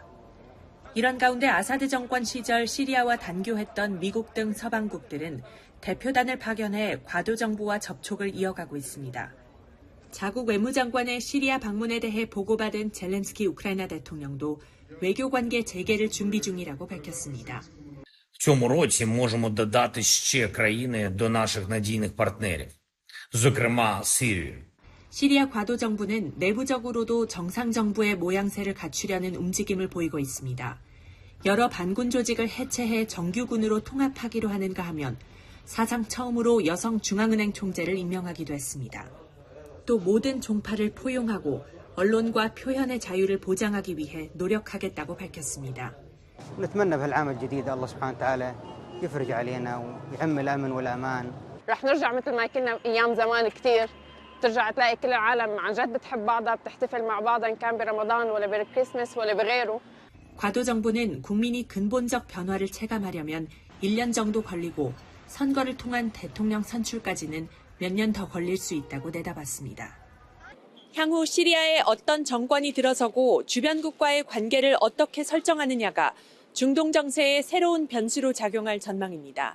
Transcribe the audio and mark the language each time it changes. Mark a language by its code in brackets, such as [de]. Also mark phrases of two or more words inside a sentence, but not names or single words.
[ko] 이런 가운데 아사드 정권 시절 시리아와 단교했던 미국 등 서방국들은 대표단을 파견해 과도 정부와 접촉을 이어가고 있습니다. 자국 외무장관의 시리아 방문에 대해 보고받은 젤렌스키 우크라이나 대통령도 외교관계 재개를 준비 중이라고 밝혔습니다. [uk] В цьому році можемо додати ще країни до наших надійних партнерів, зокрема Сирію. [ko] 시리아 과도 정부는 내부적으로도 정상 정부의 모양새를 갖추려는 움직임을 보이고 있습니다. 여러 반군 조직을 해체해 정규군으로 통합하기로 하는가 하면 사상 처음으로 여성 중앙은행 총재를 임명하기도 했습니다. 또 모든 종파를 포용하고 언론과 표현의 자유를 보장하기 위해 노력하겠다고 밝혔습니다. [ar] ونتمنى بهالعام الجديد الله سبحانه وتعالى يفرج علينا ويعم الامن والامان. رح نرجع مثل ما كنا ايام زمان كثير، ترجع تلاقي كل العالم عن جد بتحب بعضها، بتحتفل مع بعضها ان كان برمضان ولا بالكريسماس ولا بغيره. [ko] 과도 정부는 국민이 근본적 변화를 체감하려면 1년 정도 걸리고 선거를 통한 대통령 선출까지는 몇 년 더 걸릴 수 있다고 내다봤습니다. 향후 시리아에 어떤 정권이 들어서고 주변국과의 관계를 어떻게 설정하느냐가 중동 정세의 새로운 변수로 작용할 전망입니다.